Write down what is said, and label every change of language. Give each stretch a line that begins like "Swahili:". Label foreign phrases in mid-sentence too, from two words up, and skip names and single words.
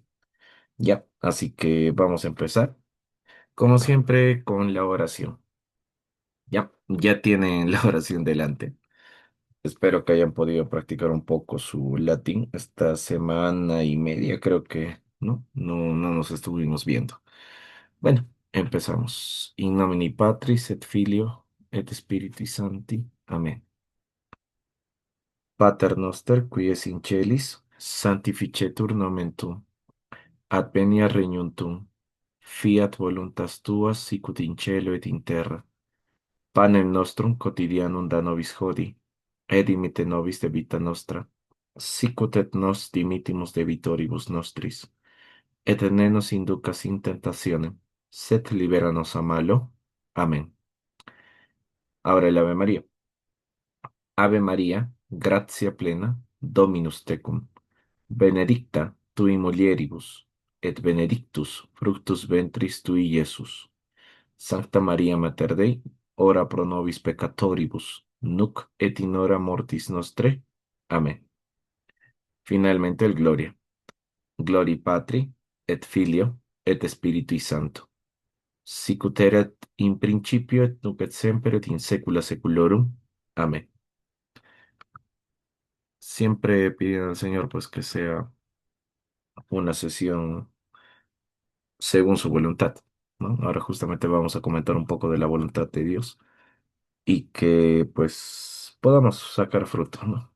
Spanish: Ya, así que vamos a empezar, como siempre, con la oración. Ya, ya tienen la oración delante. Espero que hayan podido practicar un poco su latín esta semana y media, creo que no nos estuvimos viendo. Bueno, empezamos.
Latin: In nomine Patris et Filio et Spiritus Sancti. Amén. Pater noster, qui es in celis, sanctificetur nomen tuum. Advenia regnum tuum. Fiat voluntas tua sicut in cielo et in terra. Panem nostrum quotidianum da nobis hodie, et dimitte nobis debita nostra, sicut et nos dimittimus debitoribus nostris. Et ne nos inducas in tentationem, sed libera nos a malo.
Spanish: Amén. Ahora el Ave María.
Latin: Ave María, gratia plena, Dominus tecum, benedicta tui mulieribus, et benedictus fructus ventris tui, Iesus. Sancta Maria Mater Dei, ora pro nobis peccatoribus, nunc et in hora mortis nostre.
Spanish: Amén. Finalmente el Gloria.
Latin: Glory Patri, et Filio, et Spiritui Sancto. Sicut erat in principio et nunc et semper et in saecula saeculorum. Amén.
Spanish: Siempre pido al Señor pues que sea una sesión según su voluntad, ¿no? Ahora justamente vamos a comentar un poco de la voluntad de Dios y que pues podamos sacar fruto, ¿no?